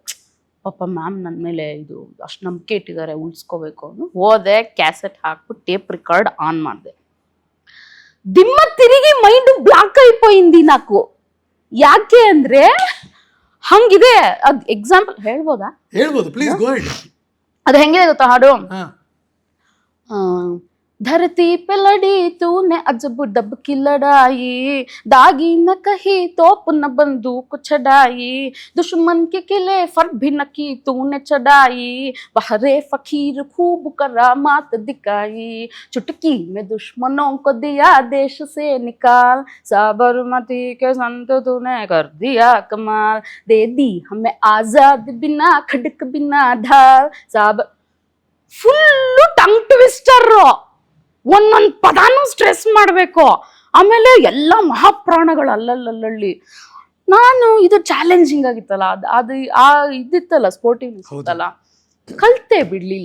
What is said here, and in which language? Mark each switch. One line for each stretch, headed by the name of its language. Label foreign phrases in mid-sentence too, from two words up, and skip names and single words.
Kannada: ಪಾಪ ಮ್ಯಾಮ್ ನನ್ನ ಮೇಲೆ ಇದು ಅಷ್ಟು ನಂಬಿಕೆ ಇಟ್ಟಿದ್ದಾರೆ, ಉಳಿಸ್ಕೋಬೇಕು ಅನ್ನೋ ಹೋದೆ. ಕ್ಯಾಸೆಟ್ ಹಾಕ್ಬಿಟ್ಟು ಟೇಪ್ ರಿಕಾರ್ಡ್ ಆನ್ ಮಾಡಿದೆ. ದಿಮ್ಮ ತಿರುಗಿ
English: mind block
Telugu: అయిపోయింది నాకు.
Kannada: ಯಾಕೆ ಅಂದ್ರೆ ಹಂಗಿದೆ. ಅದ್ ಎಕ್ಸಾಂಪಲ್ ಹೇಳ್ಬೋದಾ? ಹೇಳ್ಬೋದು,
English: please go ahead.
Kannada: ಅದು ಹೆಂಗಿದೆ ಗೊತ್ತಾ ಹಾಡು?
Hindi: धरती पे लड़ी तूने अजब डब की लड़ाई, दागी न कही तोप न बंदूक छड़ाई, दुश्मन के किले फर भी न की तूने चढ़ाई, बहरे फकीर खूब करामात दिखाई, चुटकी में दुश्मनों को दिया देश से निकाल, साबरमती के संत तूने कर दिया कमाल, दे दी हमें आजाद बिना खड़क बिना ढाल,
English: full tongue twister.
Kannada: ಒಂದೊಂದು ಪದಾನು ಸ್ಟ್ರೆಸ್ ಮಾಡಬೇಕು. ಆಮೇಲೆ ಎಲ್ಲ ಮಹಾಪ್ರಾಣಗಳು ಅಲ್ಲಲ್ಲಿ. ನಾನು ಇದು ಚಾಲೆಂಜಿಂಗ್ ಆಗಿತ್ತಲ್ಲ, ಅದು ಇದಿತ್ತಲ್ಲ, ಸ್ಪೋರ್ಟಿವ್ನೆಸ್ ಇತ್ತಲ್ಲ, ಕಲ್ತೆ ಬಿಡ್ಲಿಲ್ಲ.